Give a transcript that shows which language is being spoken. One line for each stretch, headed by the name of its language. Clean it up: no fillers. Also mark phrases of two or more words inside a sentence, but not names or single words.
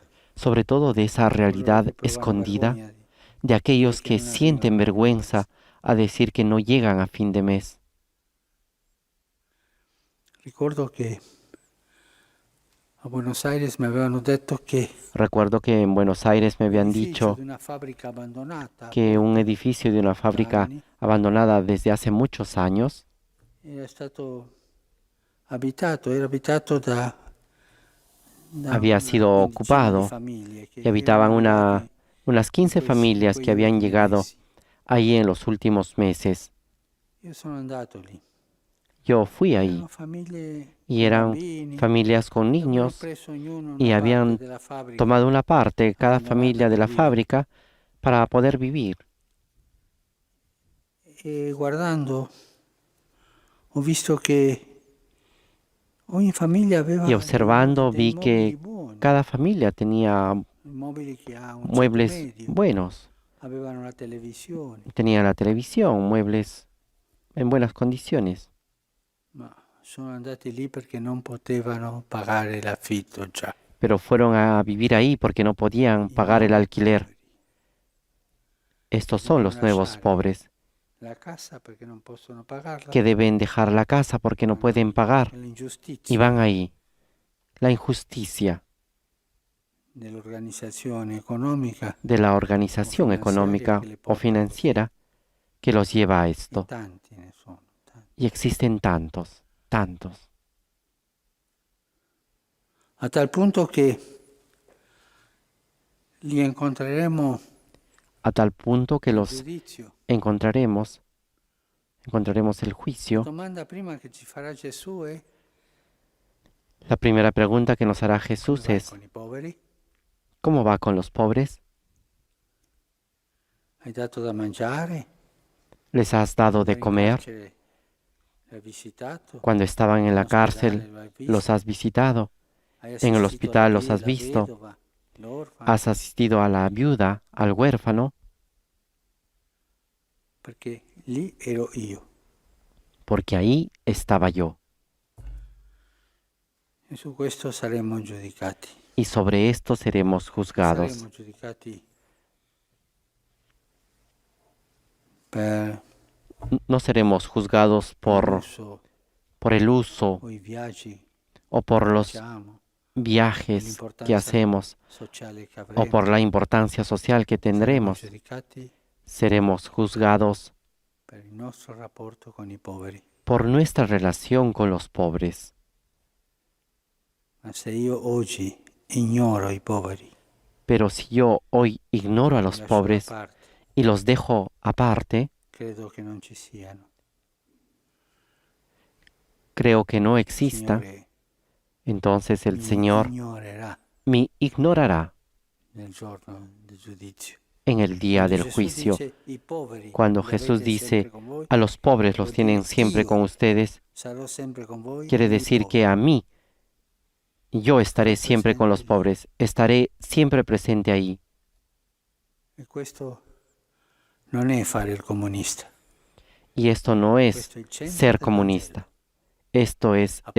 Spanish: sobre todo de esa
Italian: Coloro
Spanish: realidad
Italian: che provano
Spanish: escondida
Italian: vergogna
Spanish: de aquellos
Italian: che
Spanish: que
Italian: non
Spanish: sienten
Italian: arrivano a fin de
Spanish: vergüenza a decir que no llegan a fin de mes.
Italian: Ricordo che a Buenos Aires mi avevano detto che
Spanish: Recuerdo que en Buenos Aires me habían
Italian: l'edificio
Spanish: dicho
Italian: di una fabbrica abbandonata
Spanish: que un edificio de una fábrica
Italian: anni
Spanish: abandonada desde hace muchos años
Italian: era stato abitato, era abitato da
Spanish: había
Italian: una
Spanish: sido
Italian: quindicina di
Spanish: ocupado
Italian: famiglie che
Spanish: y habitaban
Italian: vivevano lì
Spanish: unas 15
Italian: quei familias que habían ultimi
Spanish: llegado
Italian: mesi.
Spanish: ahí en los últimos meses.
Italian: Io sono andato lì.
Spanish: Yo fui ahí
Italian: Erano famiglie
Spanish: y
Italian: con
Spanish: eran
Italian: bambini,
Spanish: familias con
Italian: avevano
Spanish: niños
Italian: preso ognuno
Spanish: y
Italian: una
Spanish: habían
Italian: parte della fabbrica
Spanish: tomado una parte, cada
Italian: abbandonata
Spanish: familia de
Italian: per
Spanish: la
Italian: vivere.
Spanish: fábrica, para poder vivir.
Italian: E guardando ho visto che ogni famiglia aveva
Spanish: Y observando
Italian: dei vi mobili
Spanish: que
Italian: buoni.
Spanish: cada familia tenía
Italian: Immobili che a un ceto
Spanish: muebles
Italian: medio
Spanish: buenos.
Italian: avevano la televisione,
Spanish: Tenía la televisión, muebles en buenas condiciones.
Italian: ma sono andati lì perché non potevano pagare l'affitto già.
Spanish: Pero fueron a vivir ahí porque no podían
Italian: I
Spanish: pagar el
Italian: nuovi
Spanish: alquiler.
Italian: poveri
Spanish: Estos son
Italian: devono
Spanish: los nuevos
Italian: lasciare
Spanish: pobres
Italian: la casa perché non possono pagarla,
Spanish: que deben dejar la casa porque no
Italian: vanno
Spanish: pueden
Italian: lì.
Spanish: pagar
Italian: È
Spanish: y
Italian: l'ingiustizia
Spanish: van ahí. La injusticia
Italian: dell'organizzazione economica
Spanish: de la
Italian: o
Spanish: organización
Italian: finanziaria
Spanish: económica
Italian: che le
Spanish: o
Italian: porta così.
Spanish: financiera que los lleva a
Italian: E
Spanish: esto.
Italian: tanti ne sono, tanti.
Spanish: Y existen tantos, tantos,
Italian: A tal punto che li incontreremo
Spanish: a tal punto que
Italian: al
Spanish: los
Italian: giudizio.
Spanish: encontraremos el
Italian: La
Spanish: juicio.
Italian: domanda prima che ci farà Gesù è:
Spanish: La primera pregunta que nos hará
Italian: come
Spanish: Jesús
Italian: vai
Spanish: es,
Italian: con i poveri?
Spanish: ¿cómo va con los pobres?
Italian: Hai dato da mangiare?
Spanish: ¿Les has dado de
Italian: Andare in
Spanish: comer?
Italian: carcere l'hai visitato?
Spanish: Cuando estaban en
Italian: In
Spanish: la
Italian: ospedale
Spanish: cárcel,
Italian: lo hai
Spanish: los
Italian: visto?
Spanish: has visitado.
Italian: Hai
Spanish: En el
Italian: assistito
Spanish: hospital los has
Italian: la
Spanish: visto.
Italian: vedova, l'orfano?
Spanish: Has asistido a la viuda, al huérfano,
Italian: Perché lì ero io.
Spanish: porque ahí estaba yo.
Italian: E su questo saremo giudicati.
Spanish: Y sobre esto seremos juzgados.
Italian: Saremo giudicati per
Spanish: No seremos juzgados
Italian: l'uso
Spanish: por el uso
Italian: o i viaggi
Spanish: o por
Italian: che
Spanish: los
Italian: facciamo,
Spanish: viajes que
Italian: l'importanza
Spanish: hacemos
Italian: sociale che
Spanish: o
Italian: avremo.
Spanish: por la importancia social que
Italian: Saremo
Spanish: tendremos.
Italian: giudicati
Spanish: Seremos juzgados
Italian: per il nostro rapporto con i poveri.
Spanish: por nuestra relación con los pobres.
Italian: Ma se io oggi ignoro i poveri,
Spanish: Pero si yo hoy ignoro a
Italian: li
Spanish: los
Italian: lascio da
Spanish: pobres
Italian: parte,
Spanish: y los dejo aparte,
Italian: credo che non ci siano.
Spanish: creo que no
Italian: Il
Spanish: exista,
Italian: Signore
Spanish: entonces el
Italian: mi
Spanish: Señor
Italian: ignorerà
Spanish: me ignorará
Italian: nel giorno del giudizio.
Spanish: en el día
Italian: Quando
Spanish: del
Italian: Gesù
Spanish: juicio.
Italian: dice, "I poveri
Spanish: Cuando
Italian: li
Spanish: Jesús
Italian: avete
Spanish: dice,
Italian: sempre con voi",
Spanish: a los pobres los
Italian: vuol
Spanish: tienen
Italian: dire,
Spanish: siempre
Italian: io
Spanish: con ustedes,
Italian: sarò sempre con voi
Spanish: quiere
Italian: nei
Spanish: decir
Italian: poveri.
Spanish: que a mí, yo estaré
Italian: Sarò
Spanish: siempre con los
Italian: presente lì.
Spanish: pobres, estaré siempre presente ahí.
Italian: E questo non è fare il comunista.
Spanish: Y esto no es
Italian: Questo è il centro
Spanish: ser
Italian: del
Spanish: comunista. Esto es el